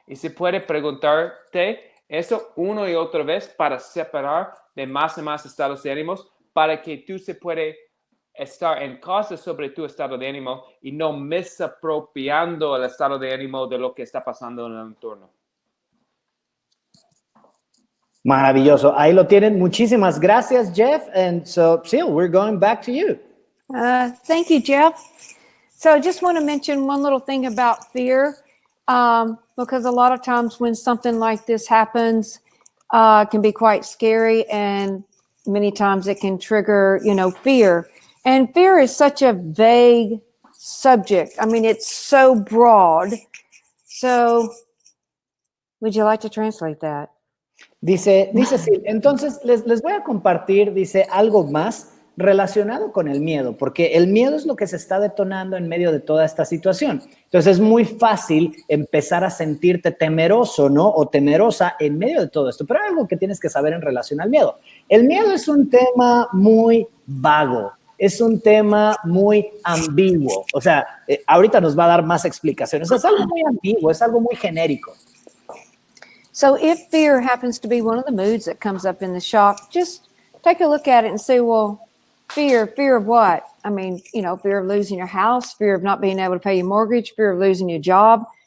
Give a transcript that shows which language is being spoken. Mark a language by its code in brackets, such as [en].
[es] Y se puede preguntarte eso una y otra vez para separar de más y más estados de ánimos para que tú se puede estar en casa sobre tu estado de ánimo y no misapropiando el estado de ánimo de lo que está pasando en el entorno. Maravilloso. Ahí lo tienen. Muchísimas gracias, Jeff. [en] And so, Sil, we're going back to you. Thank you, Jeff. So I just want to mention one little thing about fear, because a lot of times when something like this happens, it can be quite scary, and many times it can trigger, fear. And fear is such a vague subject. I mean, it's so broad. So would you like to translate that? [es] Dice Sil, entonces les voy a compartir, dice, algo más relacionado con el miedo, porque el miedo es lo que se está detonando en medio de toda esta situación. Entonces es muy fácil empezar a sentirte temeroso, ¿no? O temerosa en medio de todo esto, pero hay algo que tienes que saber en relación al miedo. El miedo es un tema muy vago, es un tema muy ambiguo, o sea, ahorita nos va a dar más explicaciones, es algo muy ambiguo, es algo muy genérico. [en] So if fear happens to be one of the moods that comes up in the shock, just take a look at it and say, well, fear of what? I mean, fear of losing your house, fear of not being able to pay your mortgage, fear of losing your job.